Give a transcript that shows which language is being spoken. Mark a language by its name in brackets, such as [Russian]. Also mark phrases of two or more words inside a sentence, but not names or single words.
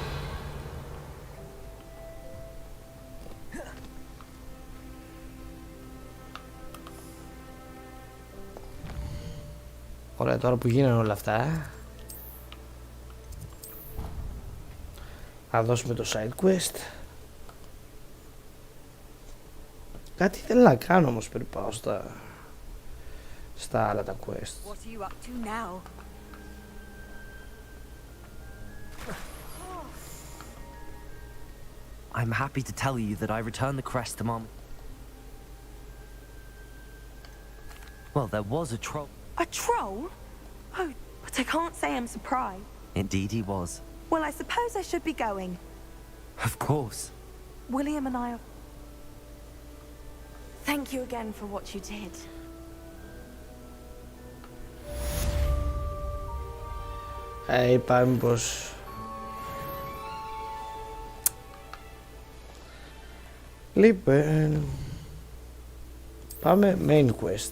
[Greek] Ωραία, τώρα που γίνανε όλα αυτά, θα δώσουμε το [English] side quest. [Greek] Κάτι θέλω να κάνω όμως πριν πάω στα άλλα τα quest. [English] What are you up to now? I'm happy to tell you that I returned the crest to Mom. Well, there was a troll. A troll? Oh, but I can't say I'm surprised. Indeed he was. Well, I suppose I should be going. Of course. William and I are... Thank you again for what you did. [Greek] Είπαμε πως λοιπόν πάμε [English] main quest.